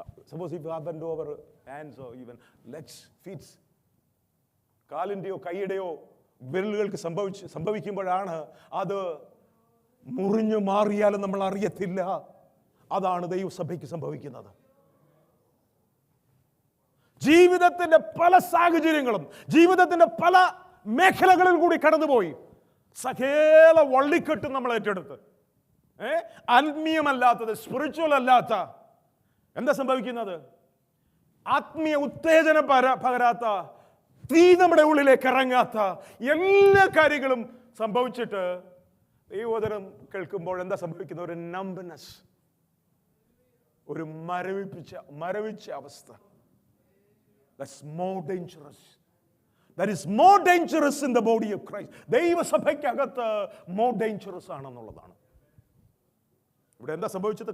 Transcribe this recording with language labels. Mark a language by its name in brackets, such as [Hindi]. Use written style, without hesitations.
[English] Suppose if you have bent over hands or even legs, feet, [Malayalam] കാലിൻ്റെയോ കൈയുടെയോ വിരലുകൾക്ക് സംഭവിക്കുമ്പോഴാണ് അത് മുറിഞ്ഞു മാറിയാലും നമ്മൾ അറിയത്തില്ല. അതാണ് ദൈവസഭയ്ക്ക് സംഭവിക്കുന്നത്. ജീവിതത്തിന്റെ പല സാഹചര്യങ്ങളും ജീവിതത്തിന്റെ പല മേഖലകളിൽ കൂടി കടന്നുപോയി സകല വള്ളിക്കെട്ടും നമ്മൾ ഏറ്റെടുത്ത് ആത്മീയമല്ലാത്തത്, സ്പിരിച്വൽ അല്ലാത്ത, എന്താ സംഭവിക്കുന്നത്? ആത്മീയ ഉത്തേജനം പകരാത്ത, തീ നമ്മുടെ ഉള്ളിലേക്ക് ഇറങ്ങാത്ത എല്ലാ കാര്യങ്ങളും സംഭവിച്ചിട്ട് ദൈവവചനം കേൾക്കുമ്പോൾ എന്താ സംഭവിക്കുന്നത്? ഒരു നമ്പർനെസ്, ഒരു മരവിച്ച അവസ്ഥ. [English] That's more dangerous. That is more dangerous in the body of Christ. [Malayalam] ദൈവസഭയ്ക്കകത്ത് [English] more dangerous [Malayalam] ആണെന്നുള്ളതാണ്. ഇവിടെ എന്താ സംഭവിച്ചത്?